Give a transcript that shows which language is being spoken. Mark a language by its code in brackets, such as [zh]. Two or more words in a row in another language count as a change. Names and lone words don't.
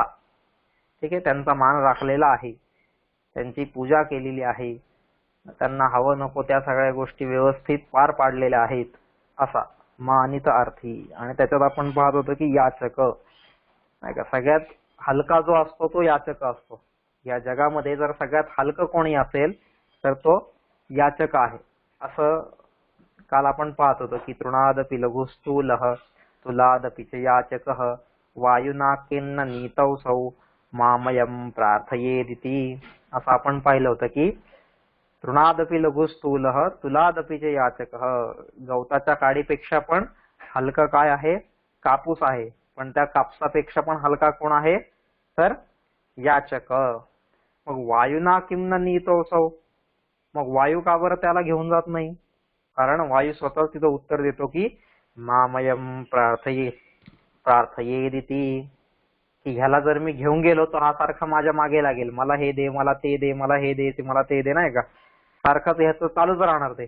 [mr] ठीक आहे, त्यांचा मान राखलेला आहे, त्यांची पूजा केलेली आहे, त्यांना हवं नको त्या सगळ्या गोष्टी व्यवस्थित पार पाडलेल्या आहेत असा मानित अर्थी. आणि त्याच्यात आपण पाहत होतो की याचक नाही का, सगळ्यात हलका जो असतो तो याचक असतो. या जगामध्ये जर सगळ्यात हलकं कोणी असेल तर तो याचक आहे, असं काल आपण पाहत होतो की [sa] तृणादपि लघुस्थूलः तुलादपि च याचकः वायुना किन्न नीतौसौ मामयं प्रार्थयेदिति. [mr] असं आपण पाहिलं होतं की [sa] तृणादपि लघुस्थूलः तुलादपि च याचकः, [mr] गवताच्या काडीपेक्षा पण हलका काय आहे, कापूस आहे, पण त्या कापसापेक्षा पण हलका कोण आहे तर याचक. [sa] मग वायुना किम न नीतौसौ, [mr] मग वायू का बरं त्याला घेऊन जात नाही? कारण वायू स्वतः तिथं उत्तर देतो की [sa] मामयम प्रार्थयेदिति, [mr] की ह्याला जर मी घेऊन गेलो तर हा सारखा माझ्या मागे लागेल, मला हे दे, मला ते दे, मला हे दे, मला ते दे, नाही का, सारखंच ह्याचं चालूच राहणार ते.